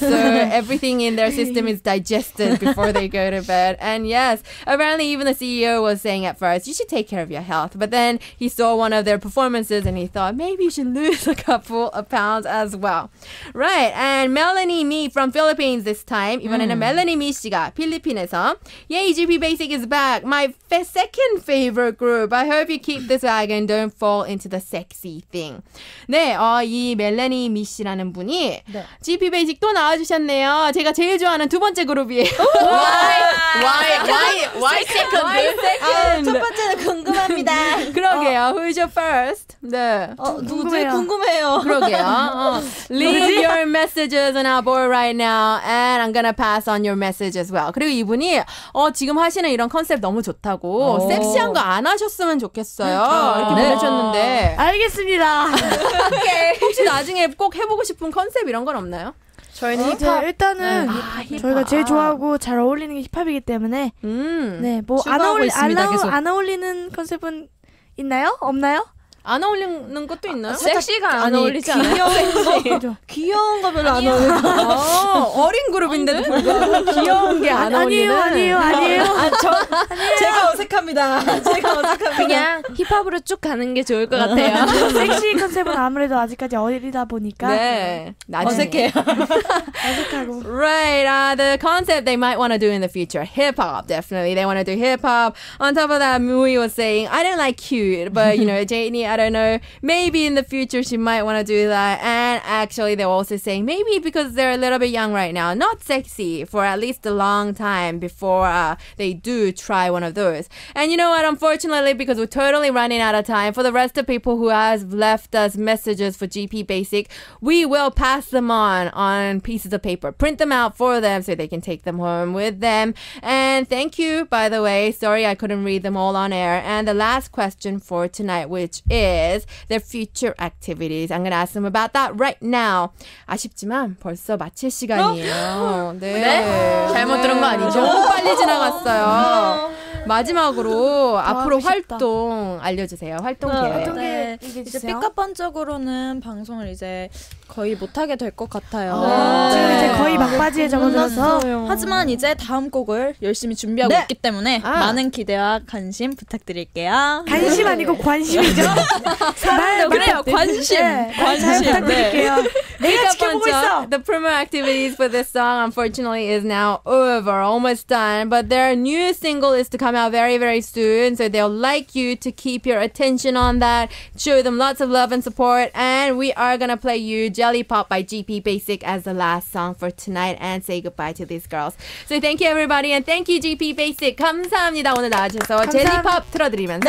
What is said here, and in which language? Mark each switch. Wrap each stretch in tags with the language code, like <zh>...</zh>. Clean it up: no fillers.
<en>So everything in their system is digested before they go to bed. And yes, apparently even the CEO was saying at first, you should take care of your health. But then he saw one of their performances and he thought, maybe you should lose a couple of pounds as well. Right. And Melanie Me from Philippines this time.</en> <ko>이번에는 멜라니 미 씨가 필리핀에서</ko> <en>Yay,</en> <ko>지피베이직</ko> <en>is back. My second favorite group. I hope you keep this swag and don't fall into the sexy thing.</en> <ko>네, 이 멜라니 미 씨라는 분이 지피베이직 또 나와주셨네요. 제가 제일 좋아하는 두 번째 그룹이에요.</ko> <en>Why second?</en> <ko>첫 번째는 궁금합니다. 그러게요.</ko> <en>Who's your first?</en> <ko>네. 누구지? 궁금해요. 그러게요.</ko> <en>Leave your messages on our board right now and I'm gonna pass on your message as well.</en> <ko>그리고 이분이 지금 하시는 이런 컨셉 너무 좋다고 섹시한 거 안 하셨으면 좋겠어요. 이렇게 보내주셨는데 알겠습니다. 혹시 나중에 꼭 해보고 싶은 컨셉 이런 건 없나요? 저희는 이제 일단은 저희가 제일 좋아하고 잘 어울리는 게 힙합이기 때문에 네, 뭐 안 어울리는 컨셉은 있나요? 없나요? 안 어울리는 것도 있나요? 섹시가 안 어울리지 않아요? 귀여운 거 별로 안 어울려. 어린 그룹인데도 불구하고 귀여운 게 안 어울리는. 아니에요. 제가 어색합니다. 그냥 힙합으로 쭉 가는 게 좋을 것 같아요. 섹시 컨셉은 아무래도 아직까지 어리다 보니까 네, 어색해요. 어색하고.</ko> <en>Right, the concept they might want to do in the future, hip hop, definitely. They want to do hip hop. On top of that, Mui was saying, I don't like cute, but Janie, I don't know, maybe in the future she might want to do that. And actually, they're also saying maybe because they're a little bit young right now, not sexy for at least a long time before they do try one of those. And you know what? Unfortunately, because we're totally running out of time, for the rest of people who has left us messages for GP Basic, we will pass them on pieces of paper, print them out for them so they can take them home with them. And thank you, by the way. Sorry I couldn't read them all on air. And the last question for tonight, which is their future activities. I'm going to ask them about that right now.</en> <ko>아쉽지만 벌써 마칠 시간이에요. 네. 잘못 들은 거 아니죠? 너무 빨리 지나갔어요. 마지막으로 앞으로 싶다. 활동 알려주세요. 활동 계획. 네, 이제 삐까뻔적으로는 방송을 이제 거의 못하게 될 것 같아요. 지금 이제 거의 막바지에 접어들어서 하지만 이제 다음 곡을 열심히 준비하고 있기 때문에 많은 기대와 관심 부탁드릴게요. 관심 아니고 관심이죠. 그래요. 관심. 잘 부탁드릴게요. 내가 지켜보고 있어.</ko> <en>The promo activities for this song unfortunately is now over, almost done, but their new single is to come out very, very soon, so they'll like you to keep your attention on that, show them lots of love and support, and we are gonna play you Jelly Pop by 지피베이직 as the last song for tonight and say goodbye to these girls. So thank you everybody and thank you 지피베이직.</en> <ko>감사합니다. 오늘 나와주셔서 젤리 팝 틀어드리면서</ko>